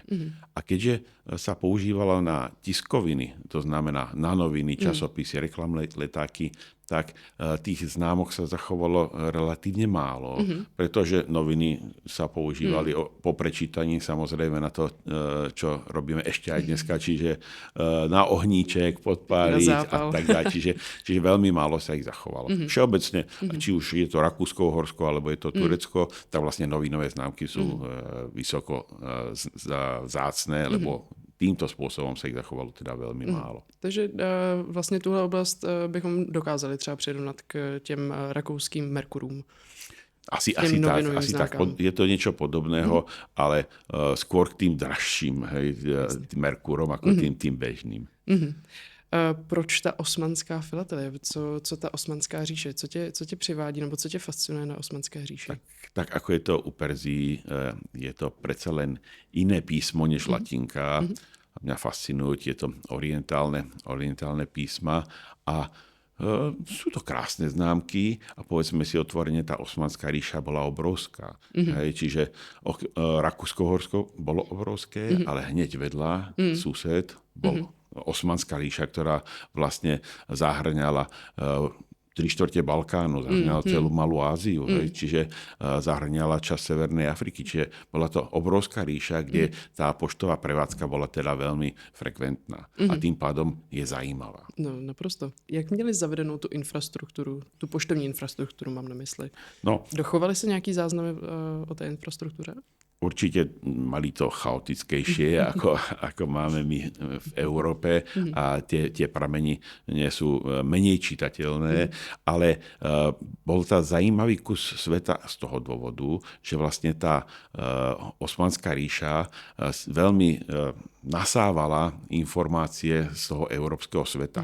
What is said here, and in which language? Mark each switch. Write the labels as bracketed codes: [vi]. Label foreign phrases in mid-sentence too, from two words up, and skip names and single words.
[sk] A keďže sa používalo na tiskoviny, to znamená na noviny, časopisy, reklamné letáky, tak tých známok sa zachovalo relatívne málo, pretože noviny sa používali po prečítaní samozrejme na to, čo robíme ešte aj dneska, čiže na ohníček, podpáliť a tak ďalej. Čiže veľmi málo sa ich zachovalo. Všeobecne, či už je to Rakúsko-Uhorsko, alebo je to Turecko, tak vlastne novinové známky sú vysoko vzácne, lebo týmto spôsobom sa ich zachovalo teda veľmi málo. [cs] Takže vlastně tuhle oblast bychom dokázali třeba přirovnat k těm rakouským Merkurům. [sk] Asi tak. Je to niečo podobného, ale skôr k tým dražším tým Merkurom ako tým bežným. [cs] Proč ta osmanská filatelie? Co ta osmanská říše? Co tě přivádí, nebo co tě fascinuje na osmanské říši? [sk] Tak ako je to u Perzii, je to predsa len iné písmo než latinka. Mňa fascinujú tieto orientálne písma a sú to krásne známky a povedzme si otvorene, tá Osmanská ríša bola obrovská. Čiže Rakúsko-Uhorsko bolo obrovské, ale hneď vedľa sused bol Osmanská ríša, ktorá vlastne zahrňala 3/4 Balkánu, zahrňala celú Malú Áziu, čiže zahrňala časť Severnej Afriky. Čiže bola to obrovská ríša, kde tá poštová prevádzka bola teda veľmi frekventná a tým pádom je zajímavá. [cs] No, naprosto. Jak měli zavedenou tu infrastrukturu, tu poštovní infrastrukturu mám na mysli? No. Dochovaly se nějaký záznamy o té infrastruktuře? [sk] Určite mali to chaotickejšie, ako máme my v Európe a tie prameny nie sú menej čitateľné, ale bol to zajímavý kus sveta z toho dôvodu, že vlastne tá Osmanská ríša veľmi nasávala informácie z toho európskeho sveta.